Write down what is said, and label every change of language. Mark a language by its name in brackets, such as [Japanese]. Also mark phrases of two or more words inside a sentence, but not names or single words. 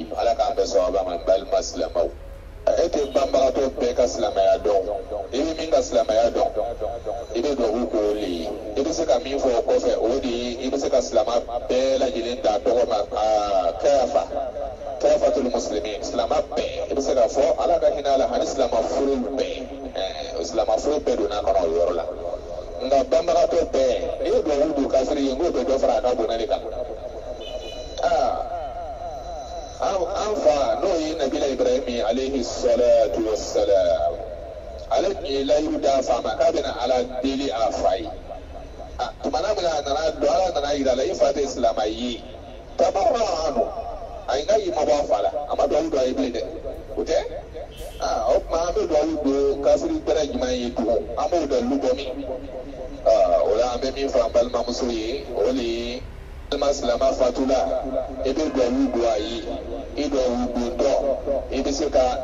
[Bambara] ala k'an bɛ sababa ma balima silamɛw e tɛ banbagatɔ bɛɛ ka silamɛya dɔn i bɛ min ka silamɛya dɔn i bɛ dugawu k'o de ye i bɛ se ka min fɔ o kɔfɛ o de ye i bɛ se ka silamɛ bɛɛ lajɛlen ta tɔgɔ ma [Arabic] كافة المسلمين [Bambara] silamɛ bɛɛ i bɛ se ka fɔ ala ka hinɛ a la ani silamɛ furu bɛɛ silamɛ furu bɛɛ donna kɔnɔ o yɔrɔ la nka banbagatɔ bɛɛ n'i ye dugawu don kafiri ye n k'o bɛ dɔ fara a ka bonɲa de kan an fa n'o ye nabila ibrahim [Arabic] عليه الصلاة والسلام [Bambara] ale tun ye layiru d'a fa ma k'a bɛna ala deli a fa ye tumana min a nana don ala nana yira a la i fa tɛ silamɛ ye [Arabic] تبرأ عنه [Bambara] a ye n ka yi ma bɔ a fa la a ma dugawu don a ye bilen dɛ o tɛ o tuma an bɛ dugawu don kafiri bɛrɛ jumɛn ye tugun an b'o dalilu bɔ min o la an bɛ min fɔ an balimamuso ye o de ye balima silamɛ fatula i bɛ dugawu don a ye i dugawu don dɔ i bɛ se ka